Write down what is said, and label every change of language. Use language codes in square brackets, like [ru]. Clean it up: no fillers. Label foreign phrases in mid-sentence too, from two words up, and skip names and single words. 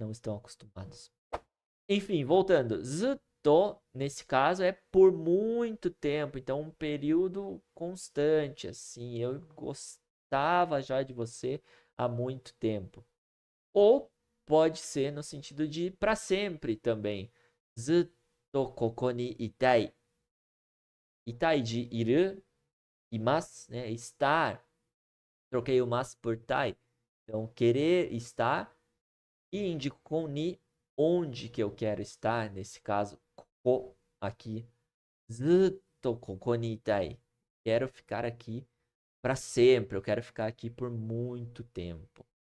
[pt] Não estão acostumados. Enfim, voltando. Zutto, nesse caso, é por muito tempo. Então, um período constante, assim. Eu gostava já de você há muito tempo. Ou pode ser no sentido de para sempre também. [ja] ずっとここにいたい。いたいでいる、います, [pt] né? Estar. Troquei o mas por tai. Então, querer estar. E indico com ni onde que eu quero estar. Nesse caso, ko aqui. [ja] ずっとここにいたい. [pt] Quero ficar aqui para sempre. Eu quero ficar aqui por muito tempo.